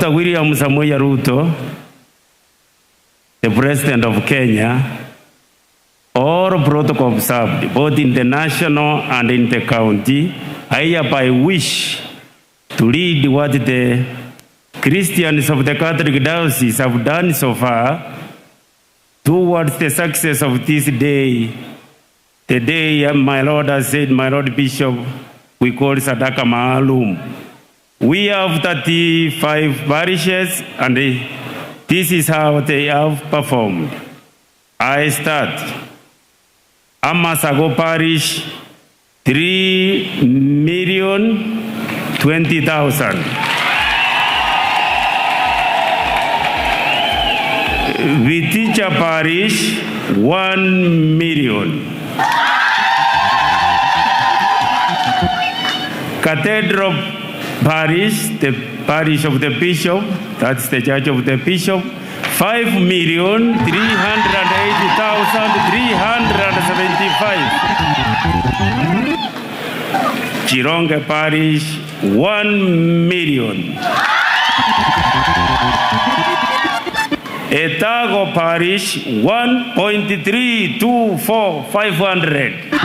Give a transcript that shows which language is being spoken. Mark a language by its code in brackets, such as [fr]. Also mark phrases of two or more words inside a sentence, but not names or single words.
[en] William Samoei Ruto, the President of Kenya, all protocol observed, both in the national and in the county, I hereby wish to lead what the Christians of the Catholic Diocese have done so far towards the success of this day. The day my Lord has said, my Lord Bishop, we call [sw] Sadaka Maalum. [en] We have 35 parishes and this is how they have performed. I start. Amasago Parish, 3,020,000. Viticha Parish, 1 million. Cathedral Parish, the parish of the bishop, that's the church of the bishop, 5,380,375. Chironge Parish, 1 million. Etago Parish, 1.324,500.